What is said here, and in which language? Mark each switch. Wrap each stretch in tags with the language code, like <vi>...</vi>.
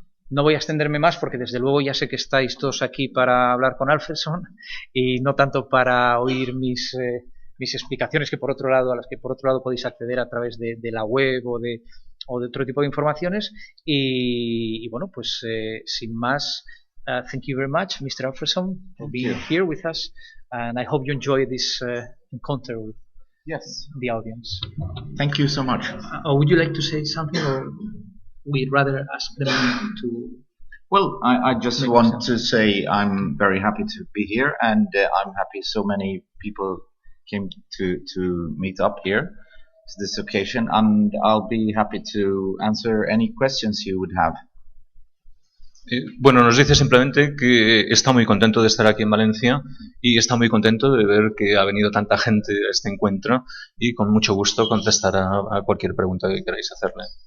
<es>No voy a extenderme más porque desde luego ya sé que estáis todos aquí para hablar con Alfredson y no tanto para oír mis explicaciones a las que por otro lado podéis acceder a través de la web o de otro tipo de informaciones. Y bueno, pues sin más,</es> <en>thank you very much, Mr. Alfredson, for being here with us, and I hope you enjoy this encounter with the audience. Thank you so much. Would you like to say something, or we'd rather ask them to? Well, I just want to say I'm very happy to be here, and I'm happy so many people came to meet up here to this occasion, and I'll be happy to answer any questions you would have.</en> <es>Bueno, nos dice simplemente que está muy contento de estar aquí en Valencia y está muy contento de ver que ha venido tanta gente a este encuentro, y con mucho gusto contestará a cualquier pregunta que queráis hacerle.</es>